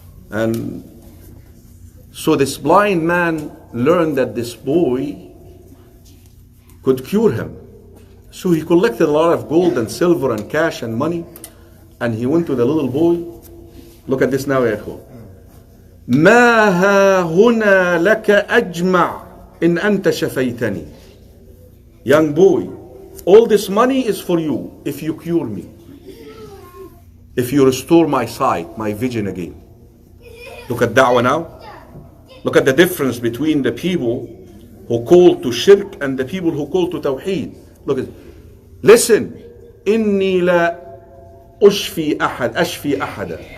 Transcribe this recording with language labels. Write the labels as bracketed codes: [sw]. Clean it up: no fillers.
[en] And so this blind man learned that this boy could cure him. So he collected a lot of gold and silver and cash and money, and he went to the little boy. Look at this now, ya ikhwan. [ar] ما ها هنا لك أجمع إن أنت شفيتني. [en] Young boy, all this money is for you if you cure me, if you restore my sight, my vision again. Look at da'wah now. Look at the difference between the people who call to shirk and the people who call to tawheed. Look at, listen, [ar] إني لا أشفي أحدا.